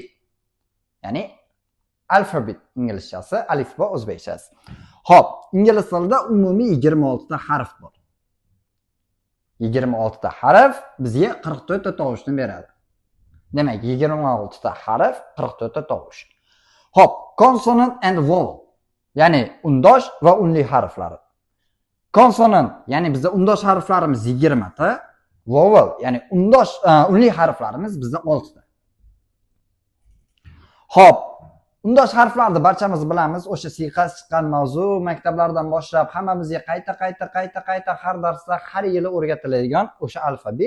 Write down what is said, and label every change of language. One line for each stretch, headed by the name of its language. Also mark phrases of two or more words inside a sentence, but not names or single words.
Uzbek: Ya'ni alfabet inglizchasi, alifbo o'zbekchasi. Xo'p, ingliz tilida umumiy 26 ta harf bor. 26 ta harf bizga 44 ta tovushni beradi. Demak, 26 ta harf 44 ta tovush. Xo'p,
English: consonant and vowel.
Uzbek: Ya'ni undosh va unli harflari. Konsonant, ya'ni bizda undosh harflarimiz 20 ta, vowel, ya'ni unli harflarimiz bizda 6 ta. Xo'p, undosh harflarni barchamiz bilamiz. O'sha siyqas chiqqan mavzu maktablardan boshlab hammamizga qayta har darsda har yili o'rgatiladigan o'sha alfabet.